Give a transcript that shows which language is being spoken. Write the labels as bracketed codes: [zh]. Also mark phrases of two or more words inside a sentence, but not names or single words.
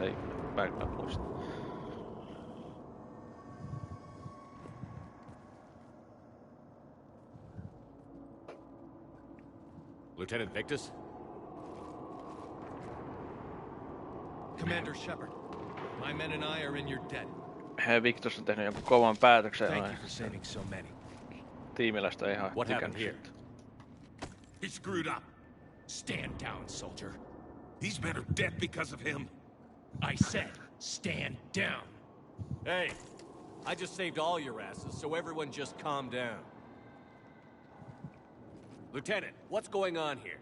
[fi] Ei mä kyllä muista. [en] Lieutenant Victus? Commander Shepard, my men and I are in your debt. [fi] Victus on tehnyt jonkun kovan päätöksen. [en] Thank you for saving so many. [fi] Tiimiläistä ei ihan [en] What happened here? He screwed up. Stand down, soldier. These men are dead because of him. I said, stand down. Hey, I just saved all your asses, so everyone just calm down. Lieutenant, what's going on here?